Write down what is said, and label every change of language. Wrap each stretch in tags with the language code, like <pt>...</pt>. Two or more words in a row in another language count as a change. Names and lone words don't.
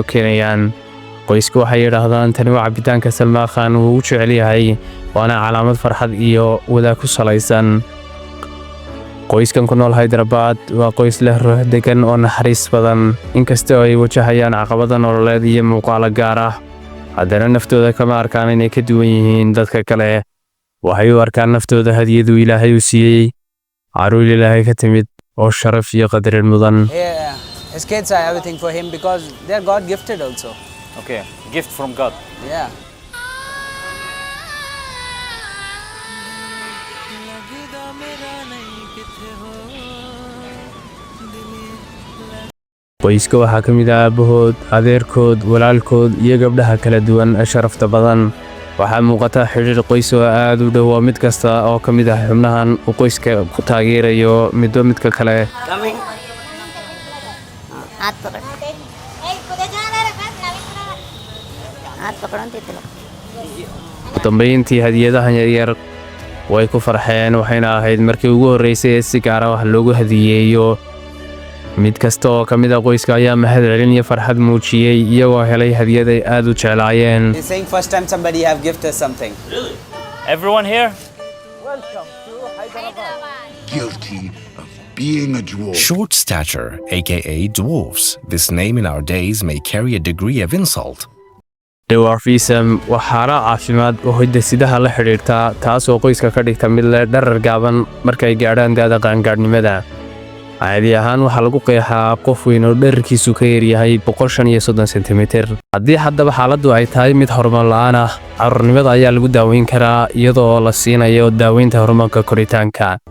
<so>keenayaan qoysku waxay yidhaahdaan tani waa cabitaanka Salmaan Khan uu u jecel yahay waana calaamad farxad iyo wadaag ku salaysan qoyskan ku nool Hyderabad waa qoys leh ruux degan oo naxariis badan inkastoo ay wajahayaan caqabado nololeed iyo muuqaalo gaar ah haddana naftooda kama arkaan inay ka duwan yihiin dadka kale waxay u arkaan naftooda hadiyadu Ilaahay u siiyey caruur Ilaahay ka timid oo sharaf iyo qadarin mudan</so> <en>Yeah, his kids are everything for him because they are God gifted also. Okay. Gift from God. Yeah.</en> <so>qoyska waxaa ka mid ah aabahood adeerkood walaalkood iyo gabdhaha kala duwan ee sharafta badan waxaa muuqata xiriir qoys oo aad u dhow mid kasta oo ka mid ah xubnahan uu qoyska ku taageerayo midba kale</so> <en>Coming.</en> <hi>हाथ पकड़ हाथ पकड़ो ते लोग</hi> <so>ugu dambeyntii hadiyadahan yaryar way ku farxeen waxayna ahayd markii ugu horreysay ee si gaar ah wax loogu hadiyeeyo mid kasta oo ka mid ah qoyska ayaa mahad celin iyo farxad muujiyey iyagoo helay hadiyad ay aad u jeclaayeen</so> <en>He's saying first time somebody have gifted something. Everyone here? Guilty of being a dwarf. Short stature, aka dwarfs. This name in our days may carry a degree of insult.</en> <so>dwarfism waa xaalad caafimaad oo hidde-sidaha la xidhiirta taasoo qoyska ka dhigta mid leh dharar gaaban markay gaadhaan da'da qaangaadhnimada caadi ahaan waxaa lagu qeexaa qof weyn oo dherarkiisu ka yaryahay 135 sentimitir haddii haddaba xaaladdu ay tahay mid hormoon la'aan ah carruurnimada ayaa lagu daaweyn karaa iyadoo la siinayo daaweynta hormoonka koritaanka</so>